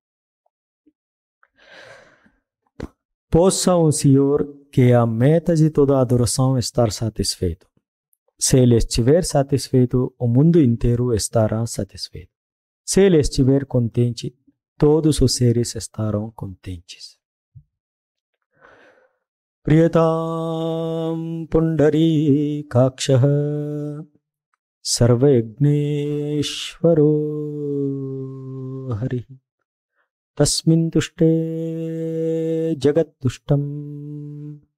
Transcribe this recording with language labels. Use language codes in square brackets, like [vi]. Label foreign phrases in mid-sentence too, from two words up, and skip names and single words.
[pt] Possa o Senhor, que é a meta de toda adoração, estar satisfeito. Se Ele estiver satisfeito, o mundo inteiro estará satisfeito. Se Ele estiver contente, todos os seres estarão contentes. [sa] Priyatam Pundari Kakshaha Sarvayagneshwaro Hari Tasmin Tushte Jagat Tushtam